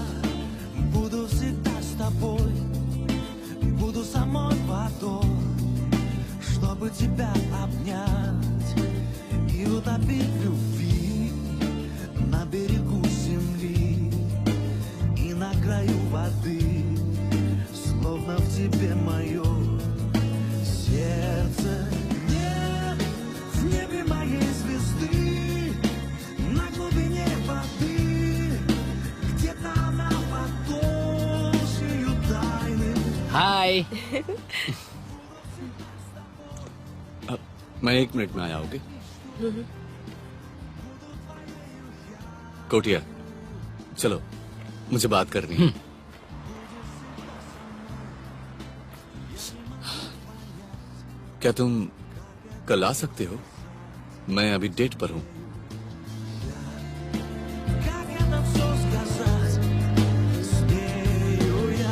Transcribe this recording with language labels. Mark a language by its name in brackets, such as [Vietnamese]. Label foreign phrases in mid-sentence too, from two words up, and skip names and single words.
[Russian] буду всегда с тобой, буду самой водой, чтобы тебя обнять и утопить в любви на берегу земли и на краю воды, словно в тебе мое сердце. Нет в небе моей звезды, на глубине воды, где-то она под толщею тайны. [Hindi] हाय। मैं 1 मिनट में आया होगी। कोटिया, चलो मुझे बात करनी है। क्या तुम कल आ सकते हो? मैं अभी डेट पर हूँ। [Russian] Как это все сказать, смею я.